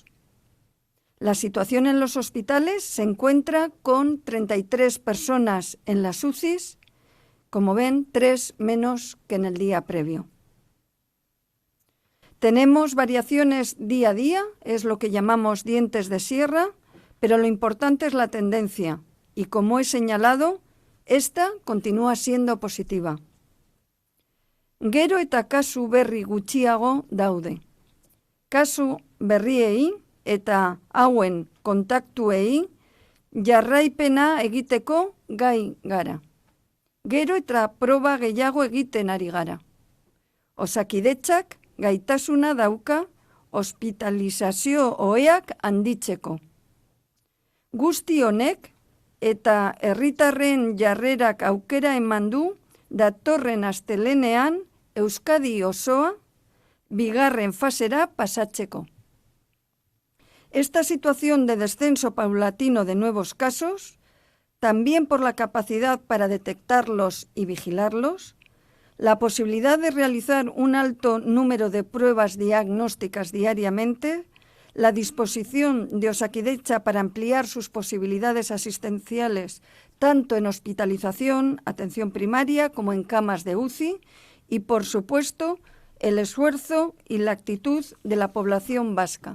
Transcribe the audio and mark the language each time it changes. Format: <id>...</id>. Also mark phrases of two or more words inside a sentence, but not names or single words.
<es>La situación en los hospitales se encuentra con 33 personas en las UCIs, como ven, 3 menos que en el día previo. Tenemos variaciones día a día, es lo que llamamos dientes de sierra, pero lo importante es la tendencia y, como he señalado, esta continúa siendo positiva.</es> <eu>Gero eta kasu berri gutxiago daude. Kasu berriei eta hauen kontaktuei jarraipena egiteko gai gara. Gero eta proba gehiago egiten ari gara. Osakidetzak gaitasuna dauka hospitalizazio oheak handitzeko. Guzti honek eta herritarren jarrerak aukera eman du datorren astelehenean Euskadi osoa bigarren fasera pasatzeko.</eu> <es>Esta situación de descenso paulatino de nuevos casos, también por la capacidad para detectarlos y vigilarlos, la posibilidad de realizar un alto número de pruebas diagnósticas diariamente, la disposición de Osakidetza para ampliar sus posibilidades asistenciales tanto en hospitalización, atención primaria, como en camas de UCI y, por supuesto, el esfuerzo y la actitud de la población vasca.</es>